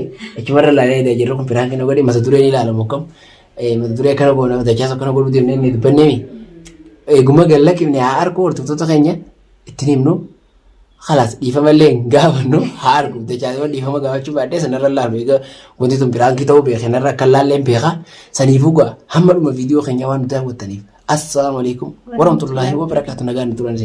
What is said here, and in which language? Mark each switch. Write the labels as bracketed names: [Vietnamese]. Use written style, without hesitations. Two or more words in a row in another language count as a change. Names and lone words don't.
[Oromo] achumarra ilaalee jirru kun piraakii na godhe mata dureen ilaalamu akkam mata duree akkana goona dachaas akkana godhuu deemnee inni dubbanneemi eeguma galla kibne haa argu hordoftoota keenya ittiin himnu khalaas dhiifamallee gaafannu haa argu dachaas dhiifama gaafachuu baadhee sanarra ilaalu egaa wanti tun piraakii ta'uu beekan irra akka laalleen beeka saniifuu ga'a hamma dhuma viidiyoo keenya waan nu daawwattaniif. [Arabic] Assalamualaikum warahmatullahi wabarakatuh. [Oromo] Nagaan turan sini.